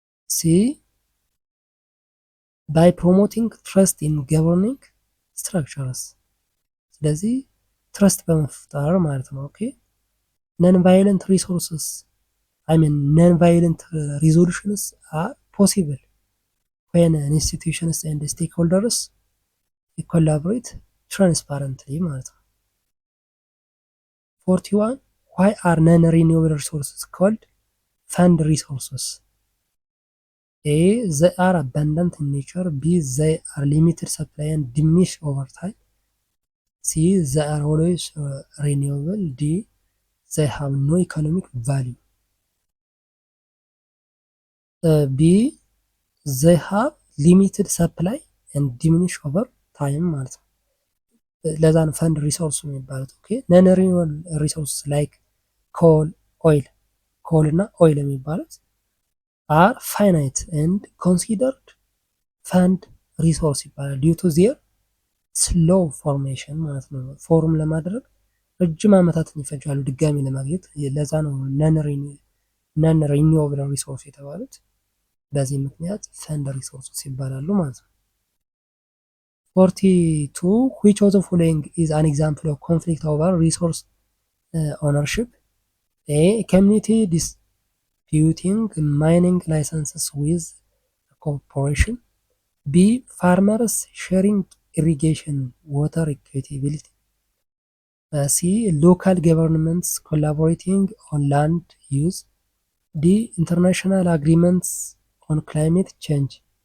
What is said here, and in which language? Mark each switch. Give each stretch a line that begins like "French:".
English: ሲ ባይ ፕሮሞቲንግ ትረስት ኢን ገቨርኒንግ ስትራክቸርስ።
Amharic: ስለዚህ ትረስት በመፍጠር ማለት ነው።
English: ኦኬ ነን ቫይለንት ሪሶርስስ አይ ሚን ነን ቫይለንት ሪዞሉሽንስ አር ፖሲብል ዌን ኢንስቲትዩሽንስ ኤንድ ስቴክሆልደርስ ኮላቦሬት ትራንስፓረንትሊ ማለት ነው። 41 ዋይ አር ነን ሪኒዌብል ሪሶርስስ ኮልድ ፈንድ ሪሶርስስ? ኤ they are abundant in nature, B they are limited supply and diminish over time, C they are always renewable, D they have no economic value. B they have limited supply and diminish over time ማለት ነው።
Amharic: ለዛ ነው ፈንድ ሪሶርስ የሚባሉት።
English: ኦኬ ነን ሪኒዌብል ሪሶርስ ላይክ ኮል፣ ኦይል፣ ኮል እና ኦይል የሚባሉት are finite and considered fund resource ይባላል due to their slow formation ማለት ነው።
Amharic: ፎርም ለማድረግ ረጅም ዓመታትን ይፈጃሉ ድጋሚ ለማግኘት። ለዛ ነው ነን ሪኒዌብል ሪሶርስ የተባሉት። በዚህ ምክንያት ፈንድ ሪሶርስ ይባላሉ ማለት ነው።
English: 42 which of the following is an example of conflict over resource ownership? A community disputing mining licenses with a corporation, B farmers sharing irrigation water equitability, C local governments collaborating on land use, D international agreements on climate change.